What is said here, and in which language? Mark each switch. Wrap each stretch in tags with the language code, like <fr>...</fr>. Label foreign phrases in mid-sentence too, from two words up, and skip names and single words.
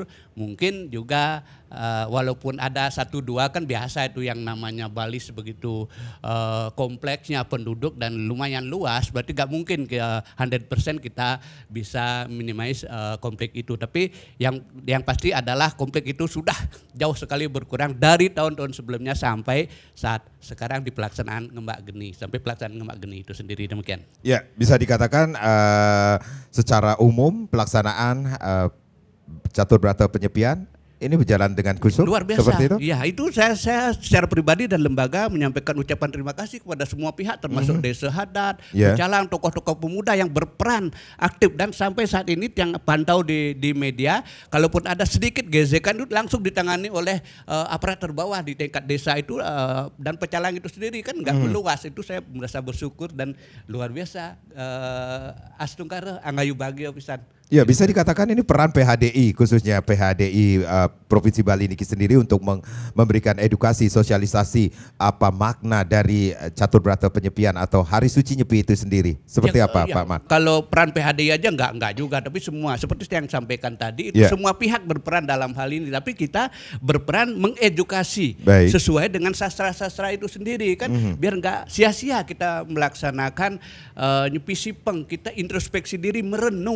<id>Mungkin juga walaupun ada 1-2 kan biasa itu yang namanya Bali sebegitu kompleksnya penduduk dan lumayan luas, berarti gak mungkin 100% kita bisa minimize konflik itu. Tapi yang pasti adalah konflik itu sudah jauh sekali berkurang dari tahun-tahun sebelumnya sampai saat sekarang di pelaksanaan Ngembak Geni, sampai pelaksanaan Ngembak Geni itu sendiri. Demikian. Ya, bisa dikatakan secara umum pelaksanaan catur berata penyepian ini berjalan dengan kusuk. Luar biasa. Seperti itu? Ya, itu saya secara pribadi dan lembaga menyampaikan ucapan terima kasih kepada semua pihak, termasuk Desa Hadat, Pecalang, tokoh-tokoh pemuda yang berperan aktif, dan sampai saat ini yang pantau di media, kalaupun ada sedikit gesekan itu langsung ditangani oleh aparat terbawah di tingkat desa itu, dan Pecalang itu sendiri kan nggak meluas. Itu saya merasa bersyukur dan luar biasa.</id> <ban>Astungkara angayu bahagia pisan.</ban> <id>Ya, bisa dikatakan ini peran PHDI, khususnya PHDI Provinsi Bali ini sendiri untuk memberikan edukasi, sosialisasi apa makna dari catur berata penyepian atau Hari Suci Nyepi itu sendiri. Seperti apa, Pak Mat? Kalau peran PHDI aja enggak juga, tapi semua seperti yang sampaikan tadi itu semua pihak berperan dalam hal ini, tapi kita berperan mengedukasi sesuai dengan sastra-sastra itu sendiri kan, biar enggak sia-sia kita melaksanakan Nyepi Sipeng, kita introspeksi diri, merenung.</id>